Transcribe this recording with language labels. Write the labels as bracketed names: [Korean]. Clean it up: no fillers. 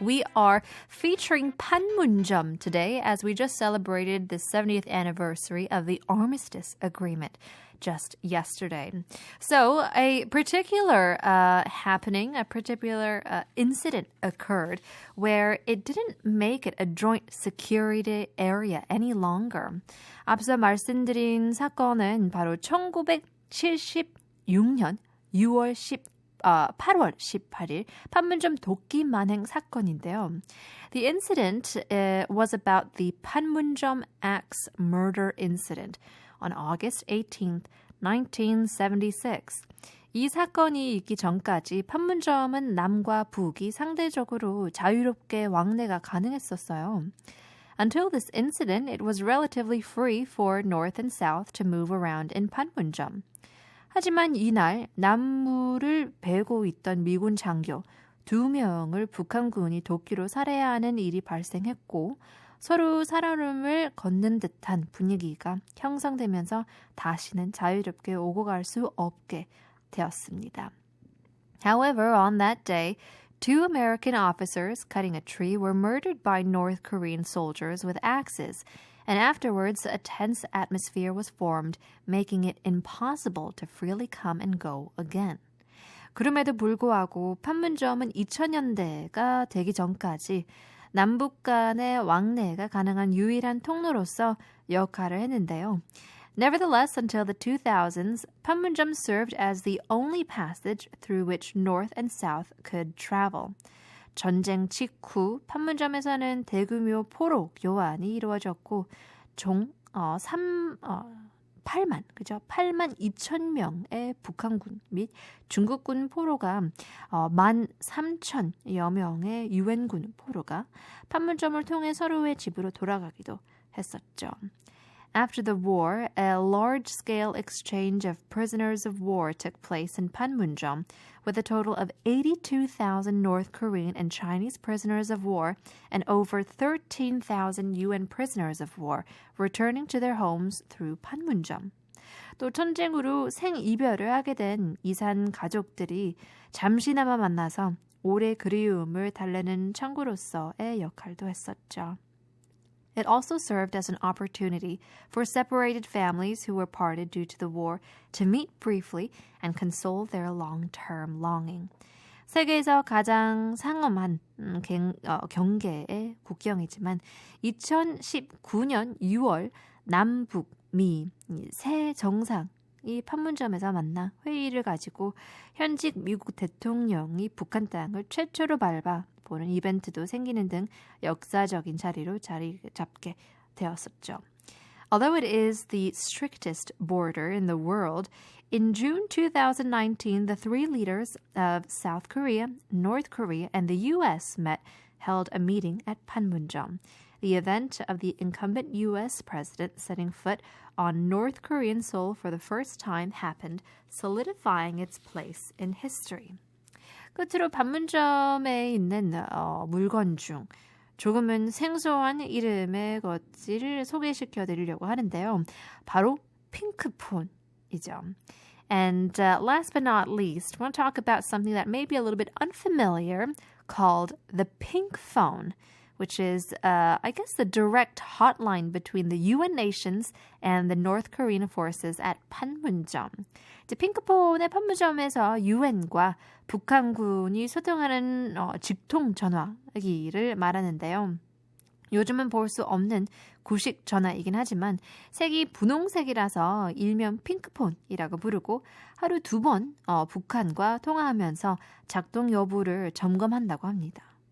[English] We are featuring Panmunjom today as we just celebrated the 70th anniversary of the Armistice Agreement just yesterday. So a particular happening, a particular incident occurred where it didn't make it a joint security area any longer. [Korean] 앞서 말씀드린 사건은 바로 1976년 8월 18일 판문점 도끼 만행 사건인데요. [English] The incident was about the Panmunjom Axe murder incident on August 18th, 1976. [Korean] 이 사건이 있기 전까지 판문점은 남과 북이 상대적으로 자유롭게 왕래가 가능했었어요. [English] Until this incident, it was relatively free for North and South to move around in Panmunjom. [Korean] 하지만 이날 남무를 베고 있던 미군 장교 2명을 북한군이 도끼로 살해하는 일이 발생했고 서로 살얼음을 걷는 듯한 분위기가 형성되면서 다시는 자유롭게 오고 갈 수 없게 되었습니다. [English] However, on that day, 2 American officers cutting a tree were murdered by North Korean soldiers with axes, and afterwards a tense atmosphere was formed, making it impossible to freely come and go again. [Korean] 그럼에도 불구하고 판문점은 2000년대가 되기 전까지 남북 간의 왕래가 가능한 유일한 통로로서 역할을 했는데요. [English] Nevertheless, until the 2000s, Panmunjom served as the only passage through which North and South could travel. [Korean] 전쟁 직후 판문점에서는 대규모 포로 교환이 이루어졌고 총 8만 2천 명의 북한군 및 중국군 포로가 13,000여 명의 유엔군 포로가 판문점을 통해 서로의 집으로 돌아가기도 했었죠. [English] After the war, a large-scale exchange of prisoners of war took place in Panmunjom, with a total of 82,000 North Korean and Chinese prisoners of war and over 13,000 UN prisoners of war returning to their homes through Panmunjom. [Korean] 또 전쟁으로 생이별을 하게 된 이산 가족들이 잠시나마 만나서 오래 그리움을 달래는 창구로서의 역할도 했었죠. [English] It also served as an opportunity for separated families who were parted due to the war to meet briefly and console their long-term longing. [Korean] 세계에서 가장 상엄한 경계의 국경이지만 2019년 6월 남북, 미, 세 정상이 판문점에서 만나 회의를 가지고 현직 미국 대통령이 북한 땅을 최초로 밟아보는 이벤트도 생기는 등 역사적인 자리로 자리 잡게 되었었죠. [English] Although it is the strictest border in the world, in June 2019, the 3 leaders of South Korea, North Korea, and the U.S. held a meeting at Panmunjom. The event of the incumbent U.S. president setting foot on North Korean soil for the first time happened, solidifying its place in history. [Korean] 끝으로 판문점에 있는 물건 중 조금은 생소한 이름의 것을 소개시켜 드리려고 하는데요. 바로 핑크폰이죠. [English] And last but not least, I want to talk about something that may be a little bit unfamiliar called the pink phone, which is, I guess, the direct hotline between the UN nations and the North Korean forces at Panmunjom. [Korean] 이제 핑크폰의 판문점에서 UN과 북한군이 소통하는 직통 전화기를 말하는데요. 요즘은 볼 수 없는 구식 전화이긴 하지만 색이 분홍색이라서 일명 핑크폰이라고 부르고 하루 2번 북한과 통화하면서 작동 여부를 점검한다고 합니다.